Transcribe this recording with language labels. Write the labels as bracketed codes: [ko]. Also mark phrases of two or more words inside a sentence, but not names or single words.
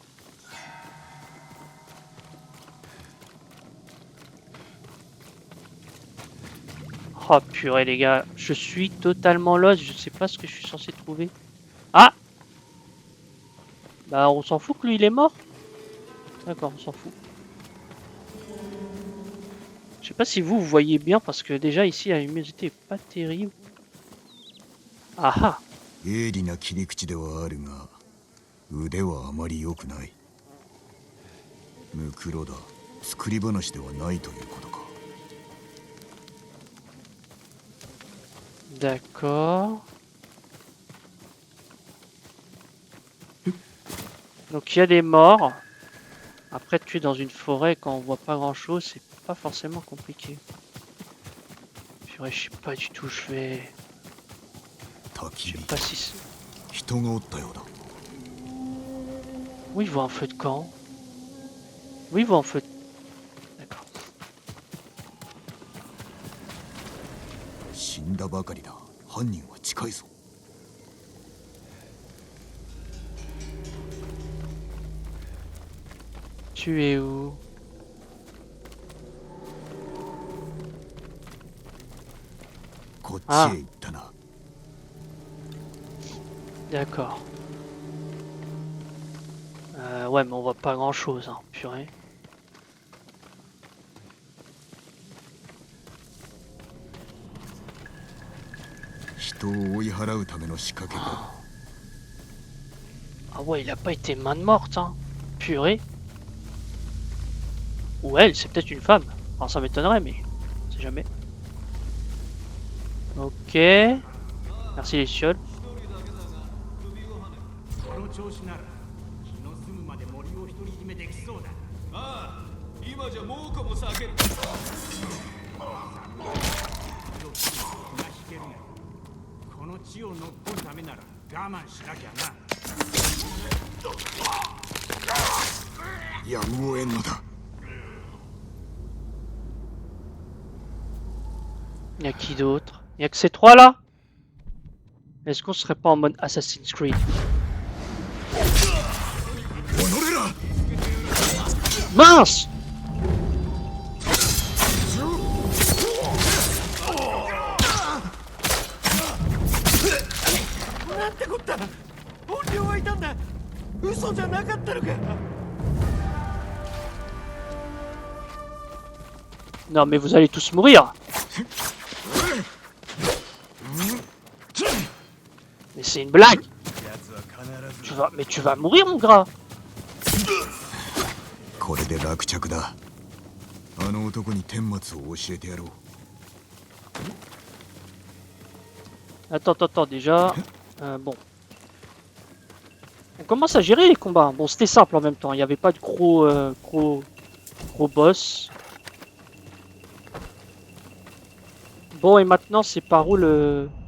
[fr] Oh purée les gars, je suis totalement lost, je sais pas ce que je suis censé trouver. Ah! Bah on s'en fout que lui il est mort. D'accord, on s'en fout. Je sais pas si vous voyez bien parce que déjà ici la luminosité est pas terrible. Ah ah! [ja] 鋭利な切り口ではあるが腕はあまり良くない。ムクロだ。作り話ではないということか。 [fr] D'accord. Donc il y a des morts. Après tuer dans une forêt quand on voit pas grand chose, c'est pas forcément compliqué. Purée, je sais pas du tout où je vais. Je sais pas si c'est... Oui, il voit un feu de camp. Oui, il voit un feu de... D'accord. [ja] 死んだばかりだ。犯人は近いぞ。 [fr] Tu es où? [ja] こっちへ行ったな。 [fr] D'accord. Ouais, mais on voit pas grand chose, hein, purée. [ja] 人を追い払うための仕掛けだ。 [fr] Ah ouais, il a pas été main morte, hein. Purée. Ou elle, c'est peut-être une femme. Alors ça m'étonnerait, mais on sait jamais. Ok. Merci les chiottes. [ja] この調子なら気の済むまで森を独り占めできそうだ。ああ、今じゃ猛虎も避ける。気が引けるが、この地を乗っ取るためなら我慢しなきゃな。やむを得んのだ。 [fr] Y a qui d'autre? Y a que ces trois là? Est-ce qu'on serait pas en mode Assassin's Creed? [ja] 己ら [fr] Mince! [ja] なんてこった。怨霊はいたんだ。嘘じゃなかったのか。 [fr] Non mais vous allez tous mourir! Mais c'est une blague! Mais tu vas mourir mon gras! [ja] これで落着だ。あの男に顛末を教えてやろう。 [fr] Attends, déjà. Bon. On commence à gérer les combats. Bon, c'était simple en même temps. Il n'y avait pas de gros boss. Bon, et maintenant, c'est par où le...